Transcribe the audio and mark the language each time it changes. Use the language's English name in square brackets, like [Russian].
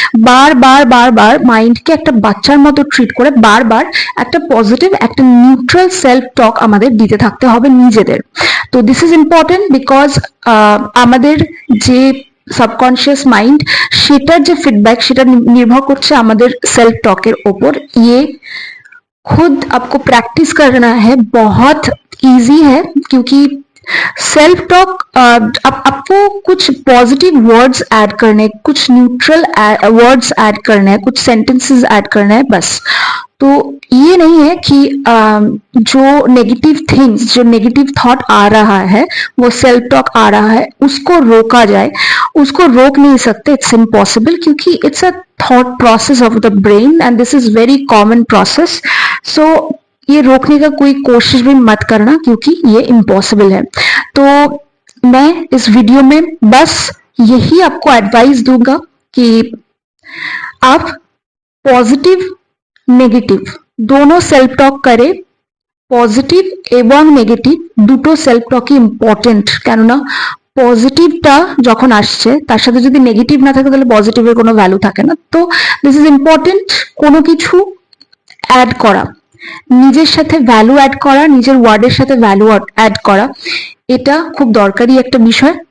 [Bangla] বারবার মাইন্ডকে একটা বাচ্চার মতো ট্রিট করে বারবার একটা পজিটিভ একটা নিউট্রাল সেলফ টক আমাদের দিতে থাকতে হবে নিজেদের। [English] তো this is important because [Bangla] আমাদের যে सबकॉन्शियस माइंड সেটার যে ফিডব্যাক সেটা নির্ভর করছে আমাদের সেলফ टॉकेर ওপর। [Hindi] ये खुद आपको प्रैक्टिस करना है, बहुत इजी है, क्योंकि सेल्फ टॉक आपको कुछ पॉजिटिव वर्ड्स ऐड करने, कुछ न्यूट्रल वर्ड्स ऐड करने हैं, कुछ सेंटेंसेस ऐड करने हैं बस। तो ये नहीं है कि जो नेगेटिव थिंग्स, जो नेगेटिव थॉट आ रहा है, वो सेल्फ टॉक आ रहा है, उसको रोका जाए। उसको रोक नहीं सकते, [English] it's impossible, [Hindi] क्योंकि [English] It's a thought process of the brain and this is very common process. [Hindi] सो ये रोकने का कोई कोशिश भी मत करना, क्योंकि ये इम्पॉसिबल है। तो मैं इस वीडियो में बस यही आपको एडवाइस दूंगा कि आप पॉजिटिव नेगेटिव दोनों सेल्फ टॉक करें। [Bangla] পজিটিভ এবং নেগেটিভ দুটো সেলফ টকই ইম্পর্টেন্ট, কেননা পজিটিভটা যখন আসছে তার সাথে যদি নেগেটিভ না থাকে তাহলে পজিটিভের কোনো ভ্যালু থাকে না। তো [English] this is important, [Bangla] কোনো কিছু অ্যাড করা, নিজের সাথে ভ্যালু অ্যাড করা, নিজের ওয়ার্ডের সাথে ভ্যালু অ্যাড করা, এটা খুব দরকারি একটা বিষয়।